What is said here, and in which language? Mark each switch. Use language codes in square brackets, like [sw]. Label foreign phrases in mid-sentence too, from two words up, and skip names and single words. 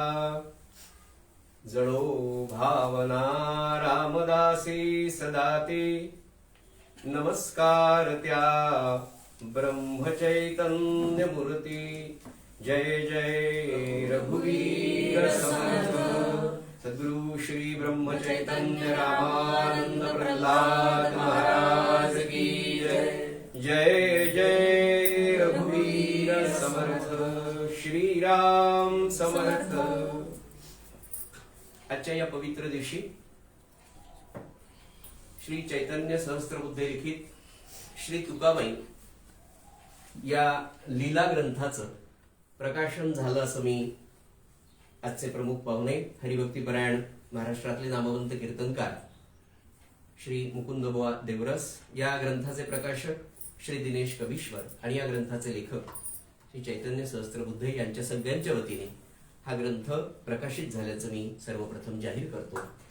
[mr] जळो भावना रामदासी सदाते, नमस्कार त्या ब्रह्मचैतन्य मूर्ती. जय जय रघुवीर समर्थ सद्गुरु श्री ब्रह्म चैतन्य रामानंद प्रहलाद महाराज की जय. जय जय रघुवीर समर्थ श्री राम समर्थ. आजच्या या पवित्र दिवशी श्री चैतन्य सहस्त्रबुद्धे लिखित श्री तुकाबाई या लीला ग्रंथाचं प्रकाशन झालं असं मी आजचे प्रमुख पाहुणे हरिभक्तीपरायण महाराष्ट्रातले नामवंत कीर्तनकार श्री मुकुंदबुवा देवरस, या ग्रंथाचे प्रकाशक श्री दिनेश कवीश्वर आणि या ग्रंथाचे लेखक श्री चैतन्य सहस्त्रबुद्धे यांच्या सगळ्यांच्या वतीने हा ग्रंथ प्रकाशित झाल्याचं मी सर्वप्रथम जाहीर करतो.